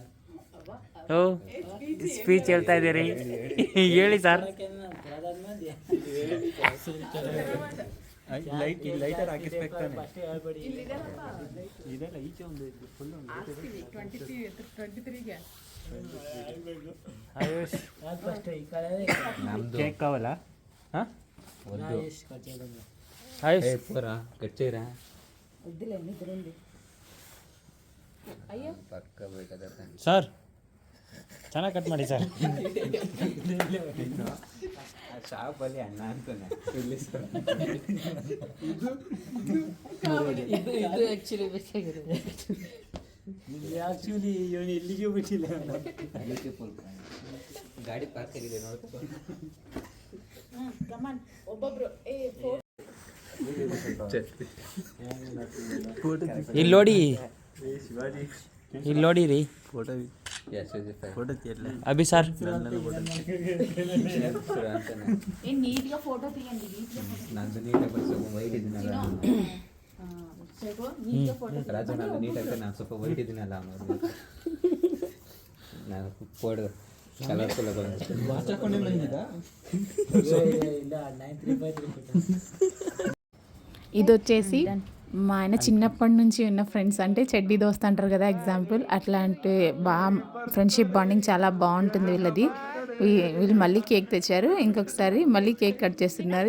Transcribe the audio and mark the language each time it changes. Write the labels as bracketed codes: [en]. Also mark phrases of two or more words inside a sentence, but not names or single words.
[kn] ಓ ಸ್ಪೀಚ್ ಹೇಳ್ತಾ ಇದ್ದೀರಿ, ಹೇಳಿ ಸರ್. ಲೈಟರ್ ಹಾಕಿಸ್ಬೇಕು ತಾನೆ. ಇದೆಲ್ಲ ಈಚೆ ಒಂದು ಫುಲ್ ಆಯುಷ್ ಫಸ್ಟ್ ಈ ಕಡೆ [te] కేక్ కావాలా? [kn] ಆಯುಷ್ ಕಚೇರಿ [te] ఆయుష్ పోరా గచ్చేరా [kn] ಪಕ್ಕ ಬೇಕಾದ್ರೆ ಸರ್ ಚೆನ್ನಾಗಿ ಕಟ್ ಮಾಡಿ ಸರ್. ಶಾಪಲ್ಲಿ ಅಣ್ಣ ಅಂತಾನೆ ಇದು ಆ್ಯಕ್ಚುಲಿ ಬೇಕಾಗಿರೋದು. ಆ್ಯಕ್ಚುಲಿ ಇವನು ಎಲ್ಲಿಗೂ ಬಿಟ್ಟಿಲ್ಲ. ಅದಕ್ಕೆ ಫುಲ್ ಗಾಡಿ ಪಾರ್ಕ್ ಆಗಿದೆ ನೋಡ್ಕೊ. ಇಲ್ಲಿ ನೋಡಿ, ಇಲ್ಲಿ ನೋಡಿ ರೀ [te] ಫೋಟೋ ಫೋಟೋ తీయట్లే అభి సార్. నీట్గా ఫోటో తీయండి. [kn] ನಂದು ನೀಟಾಗಿ ಸ್ವಲ್ಪ ವೈಟ್ ಇದ್ದೀನಲ್ಲ ರಾಜು, ನಂದು ನೀಟಾಗಿ ನಾನು ಸ್ವಲ್ಪ ವೈಟ್ ಇದ್ದೀನಲ್ಲ ನಾನು [en] photo colourful [te] ఇది వచ్చేసి మా ఆయన చిన్నప్పటి నుంచి ఉన్న ఫ్రెండ్స్, అంటే [hi] चड्डी दोस्त [te] అంటారు కదా, ఎగ్జాంపుల్ అట్లాంటి బాగా [en] friendship bonding [te] చాలా బాగుంటుంది వీళ్ళది. వీళ్ళు మళ్ళీ కేక్ తెచ్చారు, ఇంకొకసారి మళ్ళీ కేక్ కట్ చేస్తున్నారు.